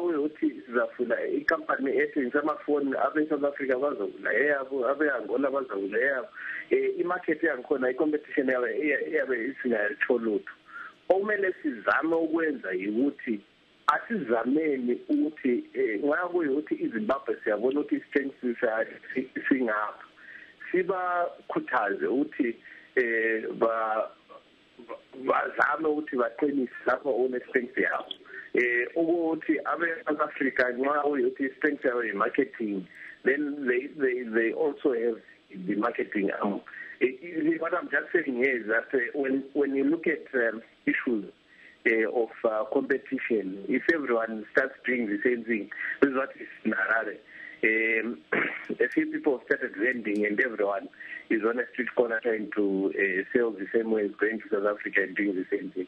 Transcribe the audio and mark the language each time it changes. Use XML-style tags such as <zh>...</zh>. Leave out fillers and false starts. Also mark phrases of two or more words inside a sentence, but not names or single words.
<nd>ukuthi sizafuna ikampani ethengisa amafoni abe-South Africa bazavula eyabo abe-Angola bazavula eyabo imarket yangikhona i-competition iyabe isingayitho lutho okumele sizame ukwenza yikuthi asizameni ukuthi nxa kuyukuthi iZimbabwe siyabona ukuthi i-strength singapha sibakhuthaze ukuthi bazame ukuthi baqinise lapho une-strength yabo ukuthi abe-South Africa nxa kuyukuthi i-strength yabo yi-marketing</nd> <en>then they also have the marketing arm. What I'm just saying is that when you look at issues of competition, if everyone starts doing the same thing, this is what is in Harare. A few people started vending and everyone is on a street corner trying to sell the same way as going to South Africa and doing the same thing.</en>